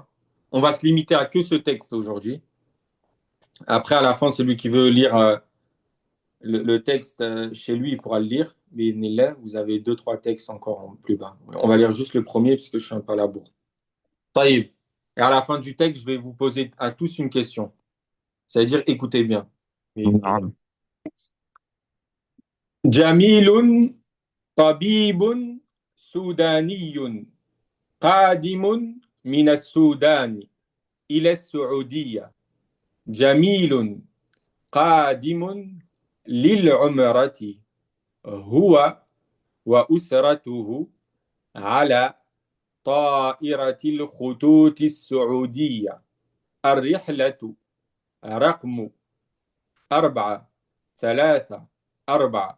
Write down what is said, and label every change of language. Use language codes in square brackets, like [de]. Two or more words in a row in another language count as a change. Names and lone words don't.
[fr] On va se limiter à que ce texte aujourd'hui. Après, à la fin, celui qui veut lire le texte chez lui, il pourra le lire. Mais là, vous avez 2-3 textes encore en plus bas. On va lire juste le premier puisque je suis un peu à la bourre. Taïb. Et à la fin du texte, je vais vous poser à tous une question. C'est-à-dire, écoutez bien. [ar] نعم. جميلٌ طبيبٌ سودانيٌّ قادمٌ من السودان إلى السعودية. جميلٌ قادمٌ للعمرةِ. هو وأسرته على طائرة الخطوط السعودية. الرحلة رقم 434.